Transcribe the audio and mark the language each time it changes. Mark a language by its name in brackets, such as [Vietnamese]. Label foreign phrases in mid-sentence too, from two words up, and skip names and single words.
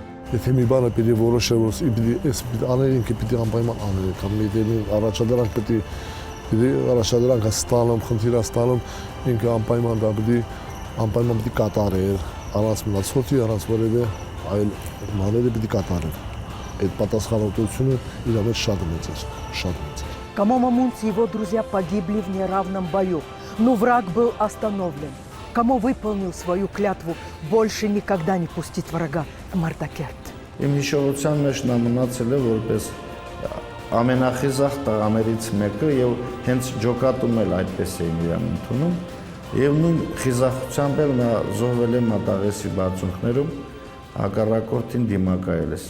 [Armenian] Եթե մի բանը պիտի որոշել, որ աներին պիտի անպայման անել, կամ մի առաջադրանք պիտի առաջադրանքը ստանում, խնդիրը ստանում, ինքը անպայման պիտի կատարել, առանց մնացորդի, առանց որևէ այլ մաները պիտի կատարել։ Այդ պատասխանատվությունը իր մեջ շատ մեծ էր։ [Russian] Камо Мамунц и его друзья погибли в неравном бою, но враг был остановлен. Камо выполнил свою клятву больше никогда не пустить врага в Мартакерт. [Armenian] Իմ հիշողության մեջ նա մնացել է որպես ամենախիզախ տղաներից մեկը եւ հենց ջոկատում էլ այդպես էին իրան ընդունում եւ նույն խիզախությամբ էլ նա զոհվել է Մատաղեսի բարձունքներում հակառակորդին դիմակայել է։